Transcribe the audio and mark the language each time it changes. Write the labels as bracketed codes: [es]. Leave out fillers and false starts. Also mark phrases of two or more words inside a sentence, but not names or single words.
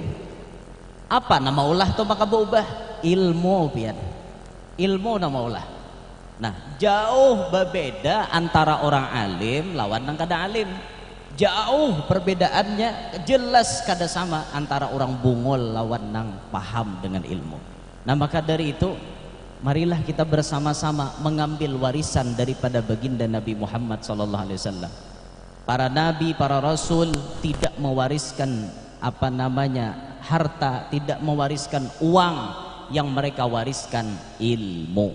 [bjn] Apa nama ulah tuh maka berubah? Ilmu pian. Ilmu nama ulah. Nah jauh berbeda antara orang alim lawan nang kada alim. Jauh perbedaannya jelas kada sama antara orang bungol lawan nang paham dengan ilmu. [id] Nah maka dari itu marilah kita bersama-sama mengambil warisan daripada baginda Nabi Muhammad SAW. Para nabi, para rasul tidak mewariskan harta, tidak mewariskan uang, yang mereka wariskan ilmu.